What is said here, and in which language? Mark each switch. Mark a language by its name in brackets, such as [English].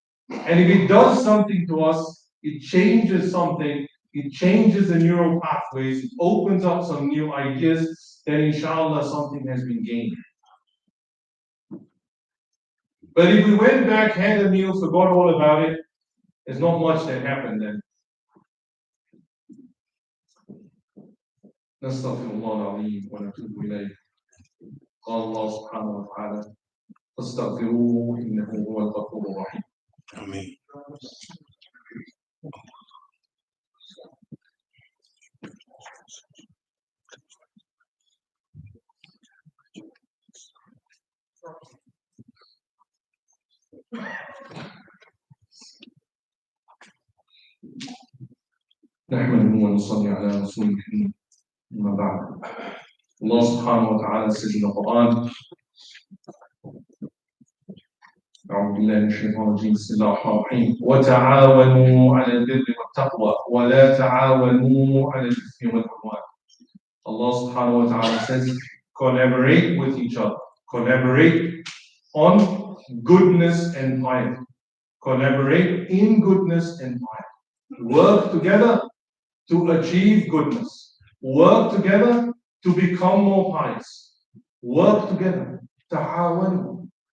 [English] And if it does something to us, it changes something, it changes the neural pathways, it opens up some new ideas, then inshallah something has been gained. But if we went back, had a meal, forgot all about it, there's not much that happened then. [Arabic] نستغفر الله العظيم ونتوب إليه. قال الله سبحانه وتعالى فاستغفروه إنه هو الغفور الرحيم. آمين. نحمده ونصلي على رسوله الكريم أما بعد. [English] Allah subhanahu wa ta'ala says in the Quran, [Arabic] أعوذ بالله من الشيطان الرجيم بسم الله الرحمن الرحيم وتعاونوا على البر والتقوى ولا تعاونوا على الإثم والعدوان. [English] Allah subhanahu wa ta'ala says, collaborate with each other. Collaborate on goodness and piety. Collaborate in goodness and piety. Work together to achieve goodness. Work together to become more pious. Work together. Ta'awanu.